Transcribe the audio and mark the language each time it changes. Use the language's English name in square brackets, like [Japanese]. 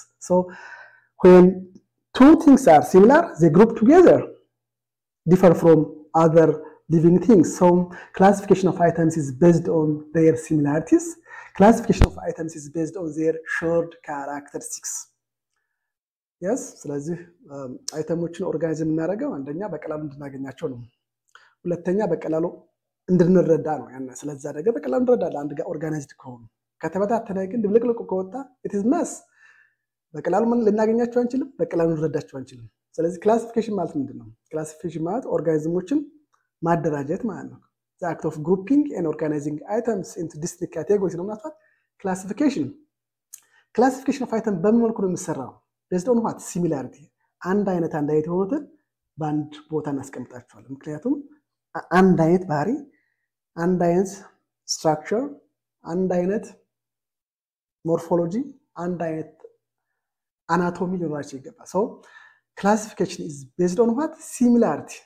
[English] So when two things are similar, they group together, differ from other living things. So classification of items is based on their similarities. Classification of items is based on their shared characteristics. [Amharic] Yes, ስለዚህ አይተሞችን ኦርጋናይዝ የምናደርገው አንደኛ በቀላሉ እንድናገኛቸው ነው። ሁለተኛ በቀላሉ እንድንረዳ ነው። ስለዛ ነገር በቀላሉ እንረዳለን አንድ ጋር ኦርጋናይዝድ ከሆኑ። ከተበታተነ ግን ድብልቅልቁ ከወጣ [English] it is mess። [Amharic] በቀላሉ ምን ልናገኛቸው አንችልም፣ በቀላሉ እንረዳቸው አንችልም። ስለዚህ ክላሲፊኬሽን ማለት ምንድነው? ክላሲፊኬሽን ማለት ኦርጋኒዝሞችን ማደራጀት ማለት ነው። [English] The act of grouping and organizing items into distinct categories [Amharic] ነው ማለት classification. [English] Classification of items [Amharic] በምን መልኩ ነው የሚሰራው? [English] based on what? Similarity. [Amharic] አንድ አይነት የሆኑትን በአንድ ቦታ እናስቀምጣቸዋለን። ምክንያቱም አንድ አይነት ባህሪ፣ አንድ አይነት structure፣ አንድ አይነት morphology፣ አንድ አይነት anatomy ሊኖራቸው ይገባል። [English] So classification is based on what? Similarity.